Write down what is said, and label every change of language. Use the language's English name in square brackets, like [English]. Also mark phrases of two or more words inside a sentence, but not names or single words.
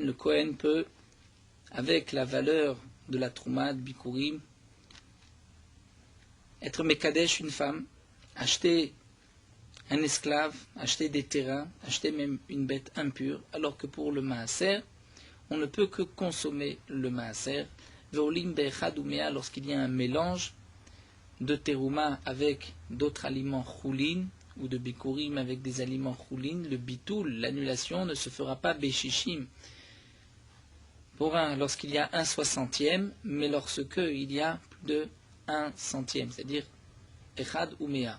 [French] Le Kohen peut, avec la valeur de la Trouma de Bikurim, être Mekadesh, une femme, acheter un esclave, acheter des terrains, acheter même une bête impure, alors que pour le maaser, on ne peut que consommer le maaser. [Hebrew] Veolim be'echad umea, [French] lorsqu'il y a un mélange de terouma avec d'autres aliments choulin, ou de bikurim avec des aliments choulin, le bitoul, l'annulation, ne se fera pas beshishim lorsqu'il y a 1/60, mais lorsque il y a plus de 1/100, c'est-à-dire [Hebrew] echad umea.